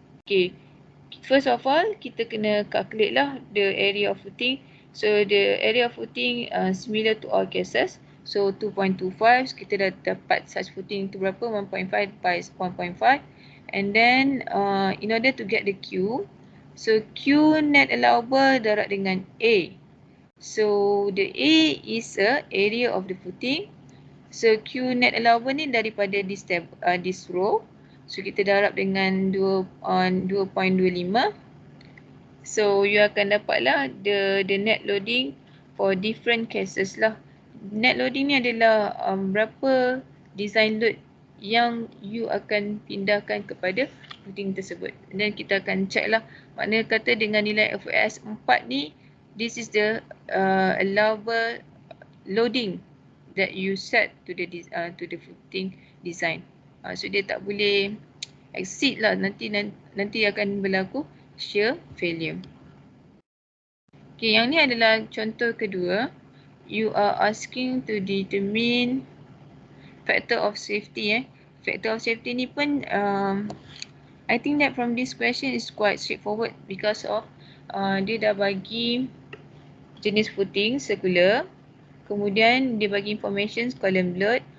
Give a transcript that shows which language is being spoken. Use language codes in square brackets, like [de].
[en] Okay, first of all kita kena calculate lah the area of footing. So the area of footing similar to all cases. [ms] So 2.25, kita dah dapat size footing itu berapa? [en] 1.5 by 1.5. And then in order to get the Q, so Q net allowable darab dengan A. So the A is a area of the footing. So Q net allowable ni daripada this row. [ms] So kita darab dengan 2.25. [en] So you akan dapatlah the net loading for different cases lah. [ms] Net loading ni adalah berapa design load yang you akan pindahkan kepada footing tersebut. Dan kita akan check lah. Makna kata dengan nilai FOS 4 ni, this is the allowable loading that you set to the footing design. So dia tak boleh exceed lah, nanti akan berlaku shear failure. Okay, yang ni adalah contoh kedua. [en] You are asking to determine factor of safety. Factor of safety ni pun I think that from this question is quite straightforward because of dia dah bagi jenis footing circular, kemudian dia bagi information column load.